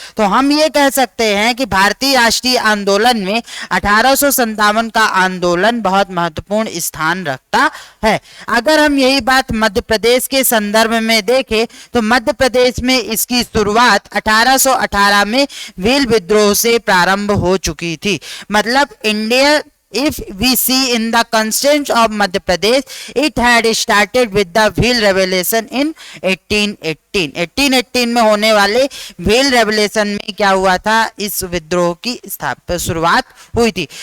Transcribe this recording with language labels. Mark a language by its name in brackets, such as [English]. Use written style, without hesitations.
[Hindi] तो हम ये कह सकते हैं कि भारतीय राष्ट्रीय आंदोलन में 1857 का आंदोलन बहुत महत्वपूर्ण स्थान रखता है। अगर हम यही बात मध्य प्रदेश के संदर्भ में देखें तो मध्य प्रदेश में इसकी शुरुआत 1818 में भील विद्रोह से प्रारंभ हो चुकी थी। मतलब India, [English] if we see in the constitution of Madhya Pradesh, it had started with the Bhil Revolution in 1818। [Hindi] 1818 में होने वाले भील रेवोल्यूशन में क्या हुआ था, इस विद्रोह की शुरुआत हुई थी।